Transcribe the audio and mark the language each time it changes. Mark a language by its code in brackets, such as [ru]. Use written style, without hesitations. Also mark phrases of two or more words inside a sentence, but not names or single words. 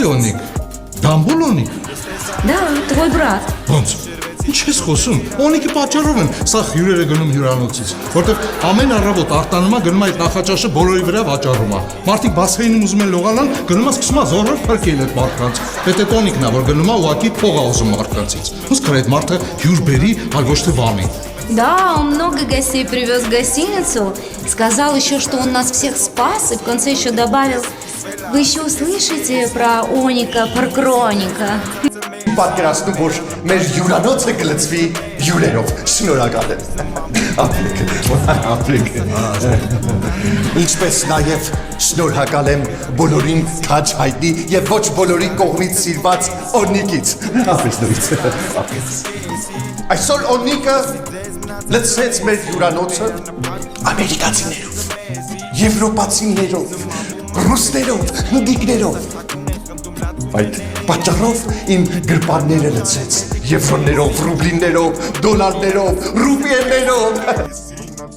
[hy] Լոնիկ, Դամբուլոնիկ։ [ru] Да, твой брат. [hy] Ոնց։ Ինչ ես խոսում։ Օնիկի պատճառով են սա հյուրերը գնում հյուրանոցից, որտեղ ամեն առավոտ արտանում է գնում այդ նախաճաշը բոլորի վրա վաճառում է։ Մարդիկ բասեինում ուզում են լողանալ, գնում է սկսում է զորով փրկել այդ մարդկանց։ Պետք է Օնիկն է, որ գնում է ուղակի փող է ուզում մարդկանցից։ Ոնց կար այդ մարդը հյուր բերի, այլ ոչ թե վանի։ [ru] Да, он много гостей привез в гостиницу. Сказал еще, что он нас всех спас. И в конце еще добавил: вы еще услышите про Оника, про Кроника. [hy] Պատկերացնում, որ մեր հյուրանոցը կլցվի հյուրերով, շնորհակալ եմ։ Ապրեք։ Ինչպես նաև շնորհակալ եմ բոլորին քաչ հայտնի եւ ոչ բոլորի կողմից սիրված Օնիկից։ Ապրես նույնից։ Այսօր Օնիկը լցեց մեր հյուրանոցը ամերիկացիներով, եվրոպացիներով, ռուսներով, հնդիկներով։ Այդ պատճառով իմ գրպանները լցեց եվրոներով, ռուբլիներով, դոլարներով, ռուպիեներով։